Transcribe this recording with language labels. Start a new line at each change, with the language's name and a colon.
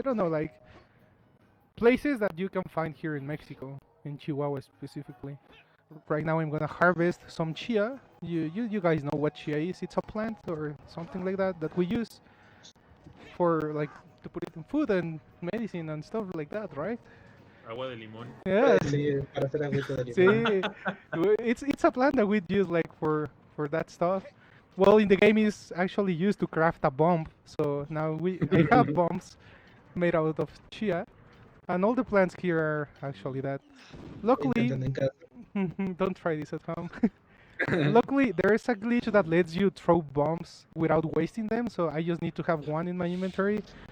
English: I don't know, like places that you can find here in Mexico, in Chihuahua specifically. Right now, I'm gonna harvest some chia. You guys know what chia is? It's a plant or something like that we use for like to put it in food and medicine and stuff like that, right?
Spanish: Agua de limón.
English: Yes.
Spanish: Sí, para hacer agüita de limón. Sí.
English: It's a plant that we use like for that stuff. Well, in the game is actually used to craft a bomb. So now I have bombs made out of chia, and all the plants here are actually that. Luckily, don't try this at home. Luckily, there is a glitch that lets you throw bombs without wasting them. So I just need to have one in my inventory.